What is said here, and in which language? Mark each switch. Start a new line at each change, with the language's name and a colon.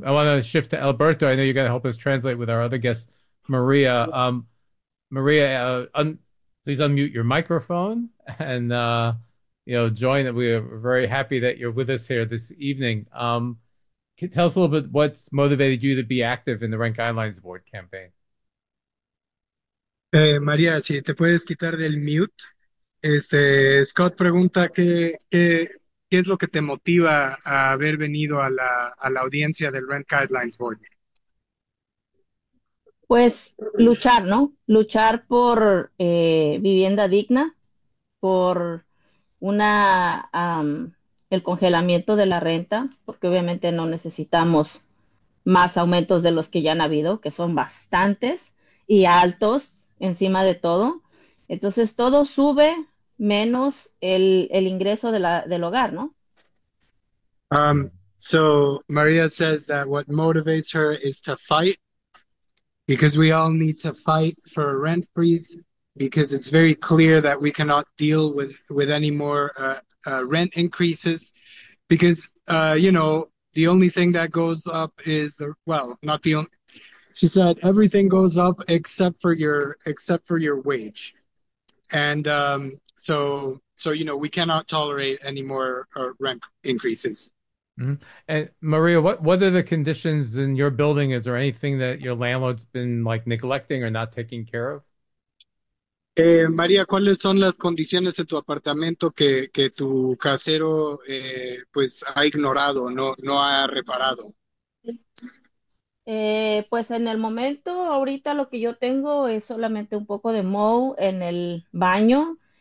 English: I want to shift to Alberto. I know you're going to help us translate with our other guest, Maria. Maria, please unmute your microphone and join. We are very happy that you're with us here this evening. Tell us a little bit what's motivated you to be active in the Rent Guidelines Board campaign.
Spanish: Maria, si te puedes quitar del mute. Scott pregunta qué es lo que te motiva a haber venido a la audiencia del Rent Guidelines Board. Pues luchar, ¿no? Luchar por vivienda digna, por una... el congelamiento de la renta, porque obviamente no necesitamos más aumentos de los que ya han habido, que son bastantes y altos encima de todo. Entonces todo sube menos el ingreso del hogar, ¿no?
English: So Maria says that what motivates her is to fight because we all need to fight for a rent freeze, because it's very clear that we cannot deal with any more rent increases, because the only thing that goes up is the, well, not the only, she said everything goes up except for your wage. And so we cannot tolerate any more rent increases. And Maria, what are the conditions in your building? Is there anything that your landlord's been like neglecting or not taking care of?
Spanish: María, ¿cuáles son las condiciones de tu apartamento que tu casero pues ha ignorado, no ha reparado? Pues en el momento, ahorita lo que yo tengo es solamente un poco de moho en el baño.